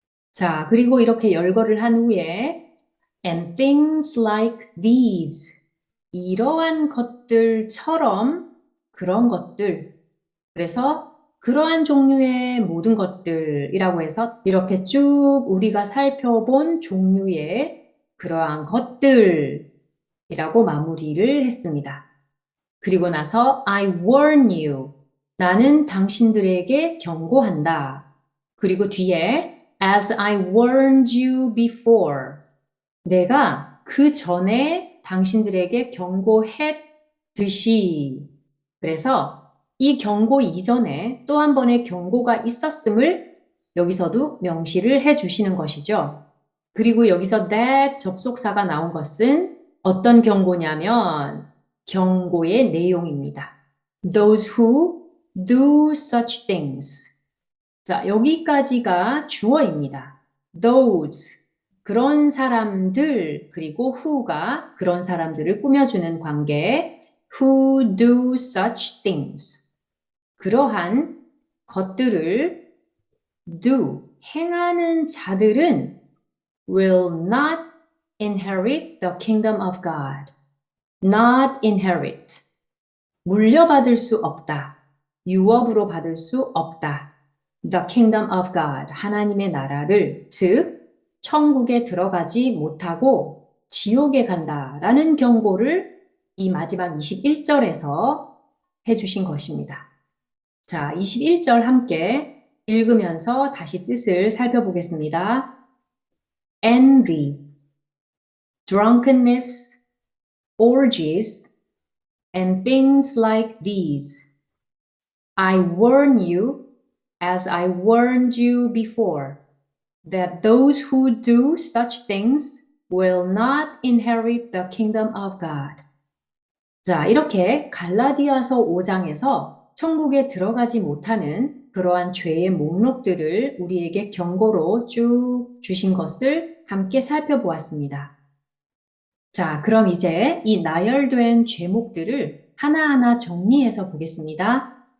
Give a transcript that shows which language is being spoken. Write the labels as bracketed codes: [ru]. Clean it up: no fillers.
[ko] 자, 그리고 이렇게 열거를 한 후에 [en] and things like these [ko] 이러한 것들처럼 그런 것들 그래서 그러한 종류의 모든 것들이라고 해서 이렇게 쭉 우리가 살펴본 종류의 그러한 것들이라고 마무리를 했습니다. 그리고 나서 [en] I warn you. [ko] 나는 당신들에게 경고한다. 그리고 뒤에 [en] as I warned you before. [ko] 내가 그 전에 당신들에게 경고했듯이. 그래서 이 경고 이전에 또 한 번의 경고가 있었음을 여기서도 명시를 해 주시는 것이죠. 그리고 여기서 that 접속사가 나온 것은 어떤 경고냐면 경고의 내용입니다. [en] Those who do such things. [ko] 자, 여기까지가 주어입니다. Those, 그런 사람들, 그리고 who가 그런 사람들을 꾸며주는 관계, [en] who do such things. [ko] 그러한 것들을 [en] do, [ko] 행하는 자들은 [en] will not inherit the kingdom of God. Not inherit. [ko] 물려받을 수 없다. 유업으로 받을 수 없다. [en] The kingdom of God. [ko] 하나님의 나라를, 즉, 천국에 들어가지 못하고 지옥에 간다라는 경고를 이 마지막 21절에서 해주신 것입니다. 자, 21절 함께 읽으면서 다시 뜻을 살펴보겠습니다. [en] Envy, drunkenness, orgies, and things like these. I warn you, as I warned you before, that those who do such things will not inherit the kingdom of God. [ko] 자, 이렇게 갈라디아서 5장에서 천국에 들어가지 못하는 그러한 죄의 목록들을 우리에게 경고로 쭉 주신 것을 함께 살펴보았습니다. 자, 그럼 이제 이 나열된 죄목들을 하나하나 정리해서 보겠습니다.